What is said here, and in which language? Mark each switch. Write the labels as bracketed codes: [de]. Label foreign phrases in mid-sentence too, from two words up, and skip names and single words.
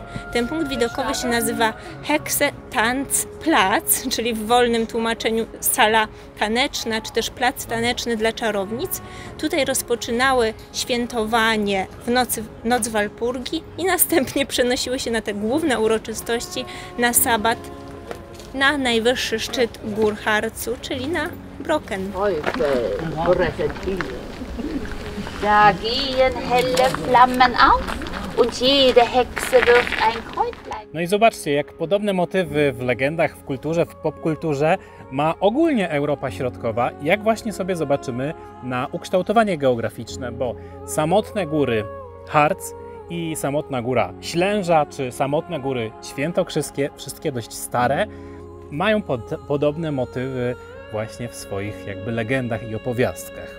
[pl] Ten punkt widokowy się nazywa Hekse-Tanzplatz, czyli w wolnym tłumaczeniu sala taneczna, czy też plac taneczny dla czarownic. Tutaj rozpoczynały świętowanie w noc Walpurgi i następnie przenosiły się na te główne uroczystości na sabat na najwyższy szczyt gór Harzu, czyli na Brocken. [de] Da gehen helle Flammen auf und jede Hexe wirft ein Kräutlein. [pl] No i zobaczcie, jak podobne motywy w legendach, w kulturze, w popkulturze ma ogólnie Europa Środkowa, jak właśnie sobie zobaczymy na ukształtowanie geograficzne, bo samotne góry Harz i samotna góra Ślęża, czy samotne góry świętokrzyskie, wszystkie dość stare, mają podobne motywy właśnie w swoich jakby legendach i opowiastkach.